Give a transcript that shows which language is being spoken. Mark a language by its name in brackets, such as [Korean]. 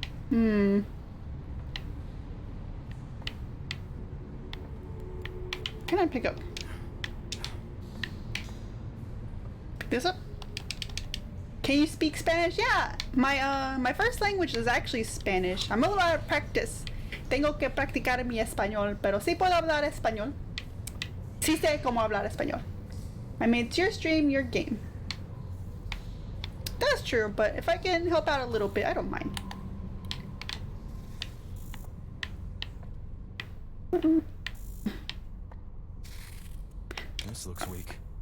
[English] Can I pick up? Pick this up? Can you speak Spanish? Yeah! My first language is actually Spanish. I'm a little out of practice. [Spanish] Tengo que practicar mi español, pero sí puedo hablar español. Sí sé cómo hablar español. [English] I mean, it's your stream, your game. That's true, but if I can help out a little bit, I don't mind. This looks weak.